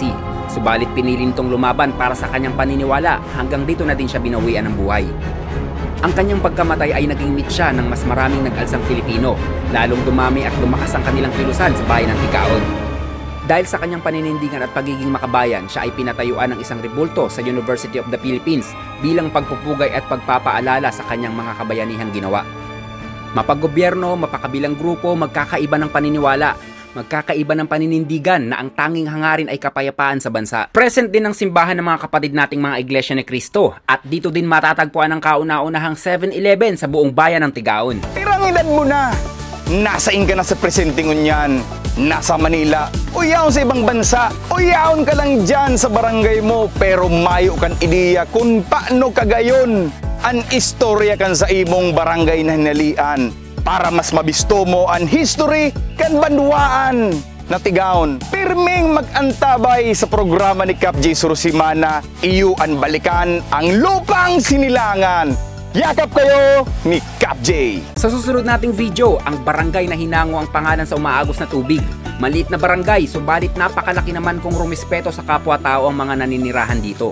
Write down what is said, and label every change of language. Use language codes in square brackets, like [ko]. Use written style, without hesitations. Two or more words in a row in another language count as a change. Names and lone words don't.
[tl] Subalit pinili nitong lumaban para sa kanyang paniniwala, hanggang dito na din siya binawian ng buhay. Ang kanyang pagkamatay ay naging mitya ng mas maraming nag-alsang Pilipino, lalong dumami at lumakas ang kanilang kilusan sa bayan ng Tigaon. Dahil sa kanyang paninindigan at pagiging makabayan, siya ay pinatayuan ng isang rebulto sa University of the Philippines bilang pagpupugay at pagpapaalala sa kanyang mga kabayanihang ginawa. Mapaggobyerno, mapakabilang grupo, magkakaiba ng paniniwala, magkakaiba ng paninindigan na ang tanging hangarin ay kapayapaan sa bansa. Present din ang simbahan ng mga kapatid nating mga Iglesia ni Cristo at dito din matatagpuan ang kauna-unahang 7-Eleven sa buong bayan ng Tigaon. [bik] Tirangilan mo na! Nasain ka na sa presenting unyan, nasa Manila, o yaon sa ibang bansa, o yaon ka lang dyan sa barangay mo, pero mayo kan ideya kung paano kagayon ang istorya kan sa imong barangay na hinalian. Para mas mabisto mo ang history kan banwaan na Tigaon. Pirming mag-antabay sa programa ni Cap J. Surusimana, iyo ang balikan ang lupang sinilangan. Yakap kayo ni Cap J. [tl] Sa susunod nating video, ang barangay na hinango ang pangalan sa umaagos na tubig. Maliit na barangay, subalit napakalaki naman kung rumispeto sa kapwa-tao ang mga naninirahan dito.